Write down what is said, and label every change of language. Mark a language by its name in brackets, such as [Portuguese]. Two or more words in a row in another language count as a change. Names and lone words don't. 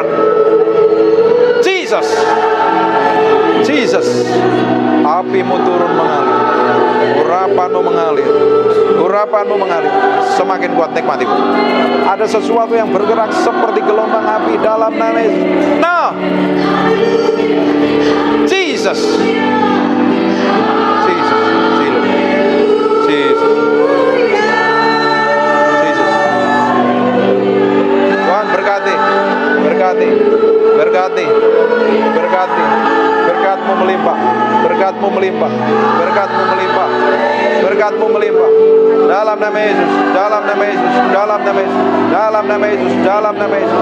[Indonesian] Jesus. Jesus. Apimu turun mengalir. Urapanmu mengalir. Urapanmu mengalir. Semakin kuat, nikmati. Ada sesuatu yang bergerak seperti gelombang api dalam nama Yesus. Nah. Jesus. Jesus. Jesus. Jesus. Tuhan berkati, berkati, berkati, berkati, berkatmu melimpah, berkatmu melimpah, berkatmu melimpah, berkat-Mu melimpah. Dalam nama Yesus, dalam nama Yesus, dalam nama Yesus, dalam nama Yesus, dalam nama Yesus.